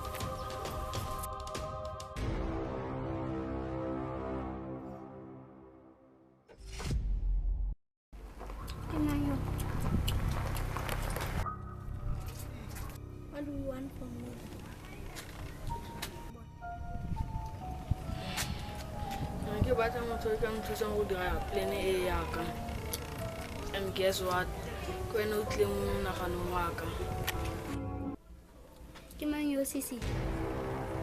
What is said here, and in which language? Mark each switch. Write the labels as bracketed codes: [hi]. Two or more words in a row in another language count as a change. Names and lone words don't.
[en] What do you want from me? [tn] Ke batla motho o ka nthusang go dira plane e yaka. [en] And guess what? [tn] Ke wena o tlile mo naganong wa ka. Ke mang yo sisi?